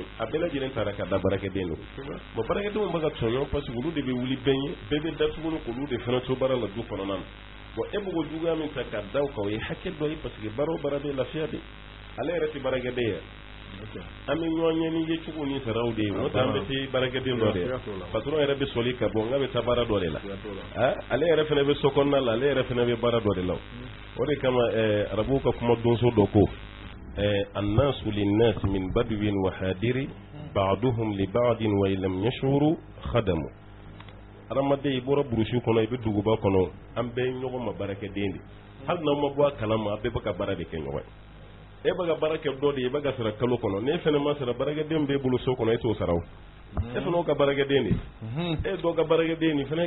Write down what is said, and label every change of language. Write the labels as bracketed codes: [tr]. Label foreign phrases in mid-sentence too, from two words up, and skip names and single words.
[bm] a bɛɛ lajɛlen taara ka da baarakɛden don bon baarakɛdenw bɛ ka tɔɲɔ [fr] parce que [bm] olu de bɛ wuli bɛɛ ye bɛɛ bɛ da tuguni k'olu de fana to baara la du kɔnɔna na bon e b'o juguya min ta ka da o kan o ye hakɛ dɔ ye [fr] parce que [bm] baara o baara bɛ lafiya de ale yɛrɛ tɛ baarakɛden ye an bɛ ɲɔgɔn ɲɛ ni ye cogo ni saraw de ye n'o tɛ an bɛ se baarakɛden dɔ de ye patron yɛrɛ bɛ sɔli ka bɔ n ka bɛ taa baara dɔ de la ale yɛrɛ fana bɛ so kɔnɔna la ale yɛrɛ fana bɛ baara dɔ de la o de kama arabuw ka kuma donso dɔ ko [ar] الناس للناس من بدو و حاضر بعضهم ل بعض و لم يشعروا خدم [bm] adamaden i bɔra burusi kɔnɔ i bɛ duguba kɔnɔ an bɛɛ ɲɔgɔn ma baarakɛden de hali n'aw ma bɔ a kalama a bɛɛ bɛ ka baara de kɛ ɲɔgɔn ye e bɛ ka baara kɛ dɔ de ye i bɛ ka sara kalo kɔnɔ n'e fana ma sara baarakɛden b'e bolo so kɔnɔ e t'o sara o e fana ka baarakɛden de e dɔw ka baarakɛden nin fana ye